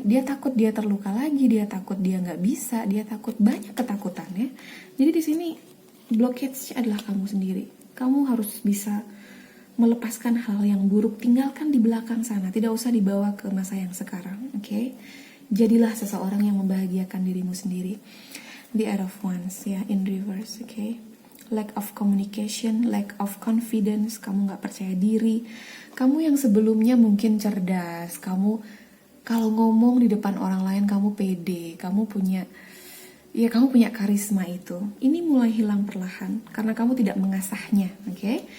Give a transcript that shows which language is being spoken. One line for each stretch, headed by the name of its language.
Indonesian: Dia takut dia terluka lagi, dia takut dia nggak bisa, dia takut, banyak ketakutan, ya. Jadi di sini blockage adalah kamu sendiri. Kamu harus bisa melepaskan hal yang buruk, tinggalkan di belakang sana, tidak usah dibawa ke masa yang sekarang, oke? Jadilah seseorang yang membahagiakan dirimu sendiri.
English: The Eight of Wands, ya, in reverse, oke? Lack of communication, lack of confidence,
Indonesian: kamu gak percaya diri. Kamu yang sebelumnya mungkin cerdas, kamu kalau ngomong di depan orang lain kamu pede, kamu punya karisma itu. Ini mulai hilang perlahan karena kamu tidak mengasahnya, oke?